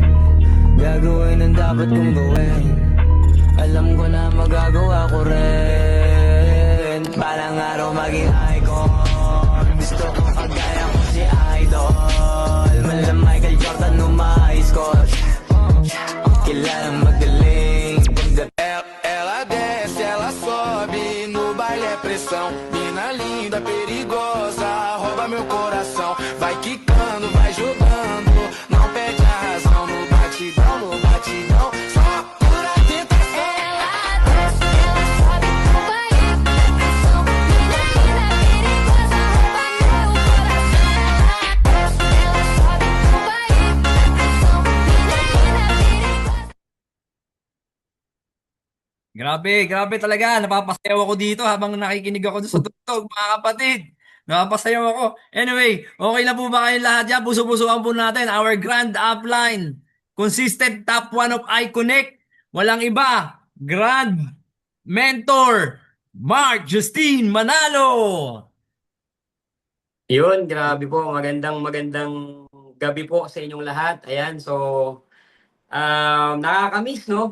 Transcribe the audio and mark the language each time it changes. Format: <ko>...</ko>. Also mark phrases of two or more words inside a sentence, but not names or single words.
<tl>Gagawin ang dapat kong gawin. Alam ko na magagawa ko rin. Balang araw maging icon. Gusto ko kagaya ko si Idol. Mala Michael Jordan nung ma-</tl> <en>high score.</en> <tl>Kilalang magaling.</tl> <pt>Ela desce, ela sobe, no baile é pressão. Mina linda, perigosa, rouba meu coração. Vai quicando, vai jogando, não perde a razão. No batidão, só pura tentação. Ela desce, ela sobe, no baile pressão. Mina linda, perigosa, rouba meu coração. Ela desce, ela sobe, no baile pressão. Mina linda, perigosa.</pt> <tl>Grabe, grabe talaga. Napapasayaw ako dito habang nakikinig ako sa tugtog, mga kapatid. Napapasayaw ako. Anyway, okay na po ba kayong lahat dyan? Puso-pusuan po natin</tl> <en>our grand upline. Consistent top 1 of iConnect.</en> <tl>Walang iba.</tl> <en>Grand mentor, Mark Justine Manalo.</en> <tl>Yun, grabe po. Magandang gabi po sa inyong lahat. Ayan, so nakakamiss, no?</tl>